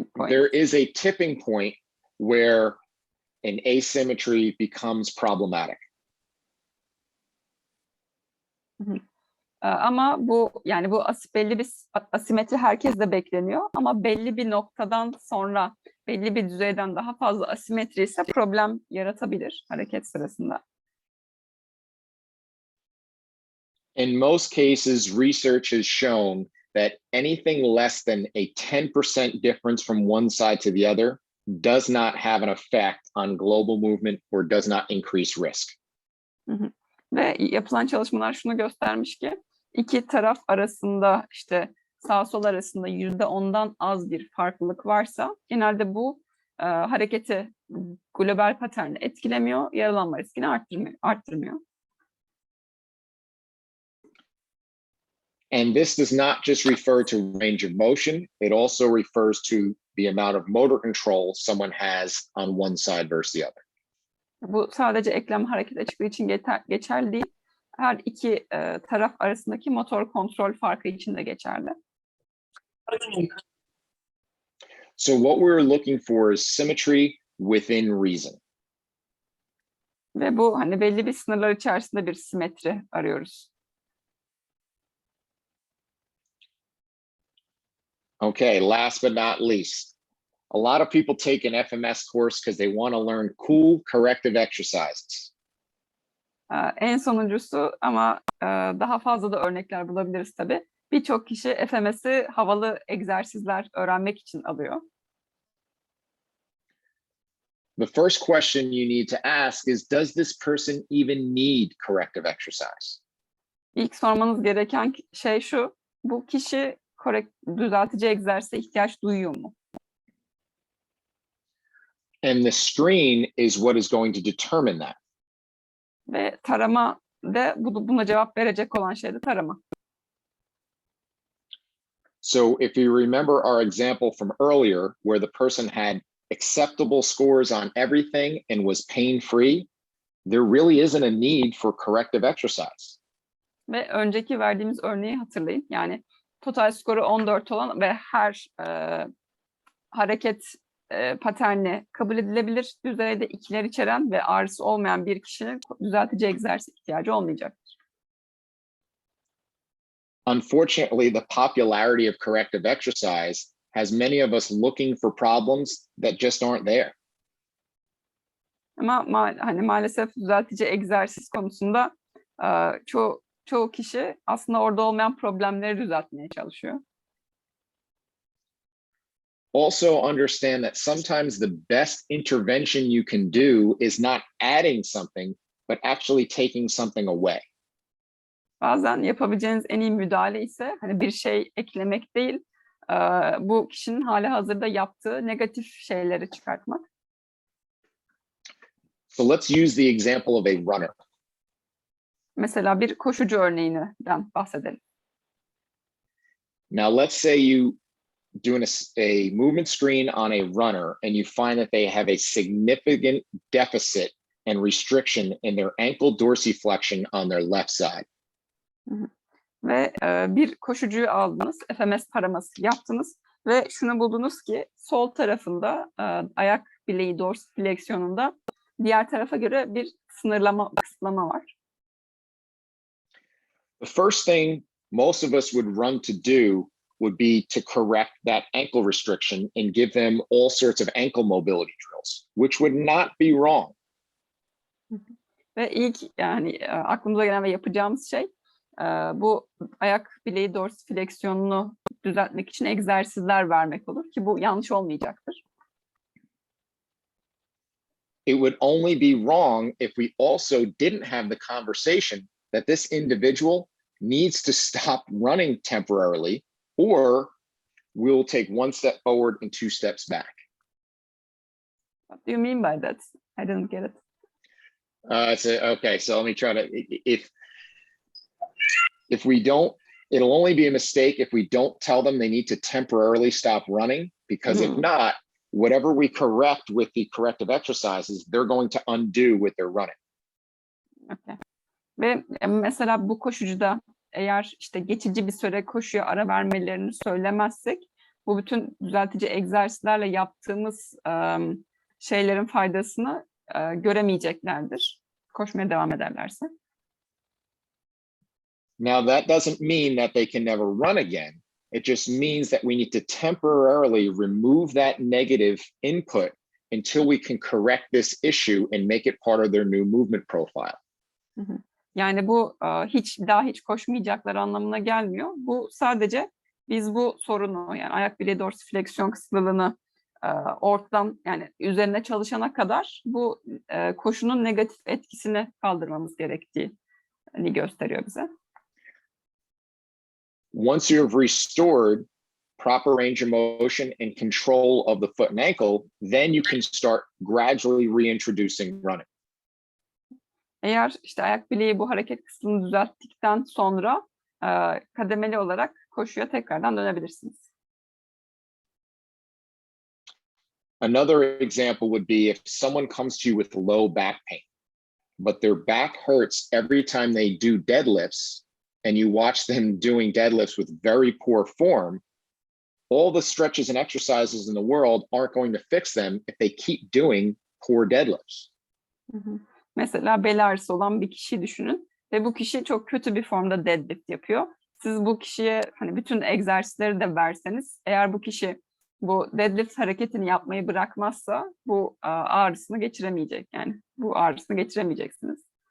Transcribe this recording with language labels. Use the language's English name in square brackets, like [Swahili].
[English] There is a tipping point where an asymmetry becomes problematic. [Turkish] Ama bu yani bu belli bir asimetri herkeste bekleniyor ama belli bir noktadan sonra belli bir düzeyden daha fazla asimetri ise problem yaratabilir hareket sırasında. [English] In most cases, research has shown that anything less than a 10% difference from one side to the other does not have an effect on global movement or does not increase risk. [Turkish] Ve yapılan çalışmalar şunu göstermiş ki iki taraf arasında işte sağ sol arasında %10'dan az bir farklılık varsa genelde bu hareketi global paterni etkilemiyor, yaralanma riskini arttırmıyor. [English] And this does not just refer to range of motion, it also refers to the amount of motor control someone has on one side versus the other. [Turkish] Bu sadece eklem hareket açıklığı için geçerli değil. Her iki taraf arasındaki motor kontrol farkı için de geçerli. [English] So what we're looking for is symmetry within reason. [Turkish] Ve bu hani belli bir sınırlar içerisinde bir simetri arıyoruz. [English] Okay, last but not least, a lot of people take an FMS course because they want to learn cool corrective exercises. [Turkish] En sonuncusu ama daha fazla da örnekler bulabiliriz tabii. Birçok kişi FMS'i havalı egzersizler öğrenmek için alıyor. [English] The first question you need to ask is, does this person even need corrective exercise? [Turkish] İlk sormanız gereken şey şu, bu kişi düzeltici egzersize ihtiyaç duyuyor mu? [English] And the screen is what is going to determine that. [Turkish] Ve tarama da buna cevap verecek olan şey de tarama. [English] So if you remember our example from earlier, where the person had acceptable scores on everything and was pain-free, there really isn't a need for corrective exercise. [Turkish] Ve önceki verdiğimiz örneği hatırlayın. Yani total skoru 14 olan ve her hareket paterni kabul edilebilir düzeyde ikiler içeren ve ağrısı olmayan bir kişinin düzeltici egzersiz ihtiyacı olmayacaktır. [English] Unfortunately, the popularity of corrective exercise has many of us looking for problems that just aren't there. [Turkish] Ama hani maalesef düzeltici egzersiz konusunda çoğu kişi aslında orada olmayan problemleri düzeltmeye çalışıyor. [English] Also understand that sometimes the best intervention you can do is not adding something, but actually taking something away. [Turkish] Bazen yapabileceğiniz en iyi müdahale ise hani bir şey eklemek değil, bu kişinin halihazırda yaptığı negatif şeyleri çıkartmak. [English] So let's use the example of a runner. [Turkish] Mesela bir koşucu örneğinden bahsedelim. [English] Now let's say you doing a movement screen on a runner and you find that they have a significant deficit and restriction in their ankle dorsiflexion on their left side. [Turkish] Ve bir koşucuyu aldınız, FMS taraması yaptınız ve şunu buldunuz ki sol tarafında ayak bileği dorsifleksiyonunda diğer tarafa göre bir kısıtlama var. [English] The first thing most of us would run to do would be to correct that ankle restriction and give them all sorts of ankle mobility drills, which would not be wrong. [Turkish] Ve ilk yani aklımıza gelen ve yapacağımız şey bu ayak bileği dorsifleksiyonunu düzeltmek için egzersizler vermek olur ki bu yanlış olmayacaktır. [English] It would only be wrong if we also didn't have the conversation that this individual needs to stop running temporarily, or we'll take one step forward and two steps back. What do you mean by that? I didn't get it. Okay, so let me try to, if we don't, it'll only be a mistake if we don't tell them they need to temporarily stop running, because if not, whatever we correct with the corrective exercises, they're going to undo with their running. Okay. [Turkish] Ve mesela bu koşucuda eğer işte geçici bir süre koşuya ara vermelerini söylemezsek, bu bütün düzeltici egzersizlerle yaptığımız şeylerin faydasını göremeyeceklerdir. Koşmaya devam ederlerse. [English] Now, that doesn't mean that they can never run again. It just means that we need to temporarily remove that negative input until we can correct this issue and make it part of their new movement profile. [Turkish] Yani bu hiç koşmayacaklar anlamına gelmiyor. Bu sadece biz bu sorunu, yani ayak bileği dorsifleksiyon kısıtlılığını ortadan, yani üzerine çalışana kadar bu koşunun negatif etkisini kaldırmamız gerektiğini gösteriyor bize. [English] Once you have restored proper range of motion and control of the foot and ankle, then you can start gradually reintroducing running. [Turkish] Eğer işte ayak bileği bu hareket kısmını düzelttikten sonra kademeli olarak koşuya tekrardan dönebilirsiniz. [English] Another example would be if someone comes to you with low back pain, but their back hurts every time they do deadlifts, and you watch them doing deadlifts with very poor form, all the stretches and exercises in the world aren't going to fix them if they keep doing poor deadlifts. [Turkish] Mesela bel ağrısı olan bir kişi düşünün ve bu kişi çok kötü bir formda deadlift yapıyor. Siz bu kişiye hani bütün egzersizleri de verseniz, eğer bu kişi bu deadlift hareketini yapmayı bırakmazsa bu ağrısını geçiremeyecek. Yani bu ağrısını geçiremeyeceksiniz.